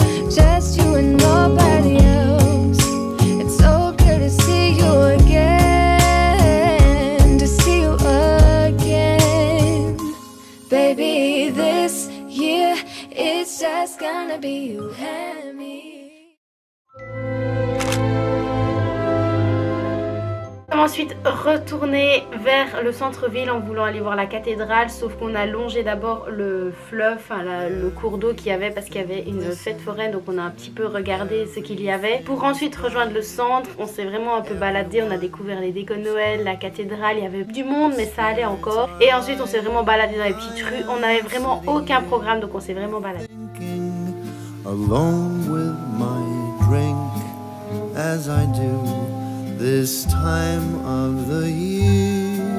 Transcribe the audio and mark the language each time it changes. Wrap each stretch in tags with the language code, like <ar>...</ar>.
<en>Just you and nobody else. It's so good to see you again, to see you again. Baby, this year it's just gonna be you and me.</en> <fr>Ensuite retourner vers le centre-ville en voulant aller voir la cathédrale, sauf qu'on a longé d'abord le fleuve, enfin le cours d'eau qu'il y avait parce qu'il y avait une fête foraine, donc on a un petit peu regardé ce qu'il y avait pour ensuite rejoindre le centre. On s'est vraiment un peu baladé, on a découvert les décos de Noël, la cathédrale, il y avait du monde mais ça allait encore, et ensuite on s'est vraiment baladé dans les petites rues. On n'avait vraiment aucun programme, donc on s'est vraiment baladé.</fr> <en>Alone with my drink as I do this time of the year.</en>